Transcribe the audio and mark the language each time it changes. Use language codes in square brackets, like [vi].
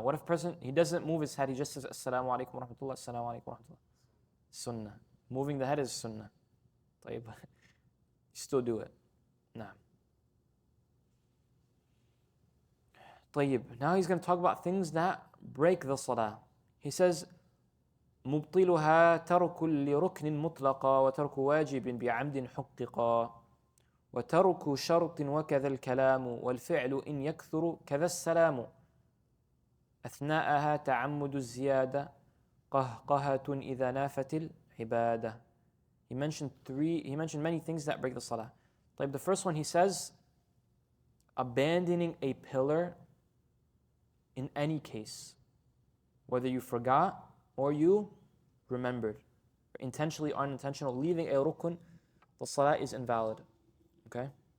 [en] What if a person, he doesn't move his head, he just says Assalamu alaikum wa rahmatullah, Assalamu alaikum wa rahmatullah. Sunnah. Moving the head is sunnah. [ar] طيب. [en] You still do it. Naam. [ar] طيب. [en] Now he's going to talk about things that break the salah. He says, [ar] مبطلها ترك لركن مطلقا وترك واجب بعمد حققا وترك شرط وكذا الكلام والفعل إن يكثر كذا السلام أثناءها تعمد الزيادة قهقهة إذا نافت العبادة. [en] He mentioned many things that break the salah. [ar] طيب, [en] the first one he says, abandoning a pillar in any case, whether you forgot or you remembered, intentionally or unintentional, leaving a rukun, the salah is invalid. Okay?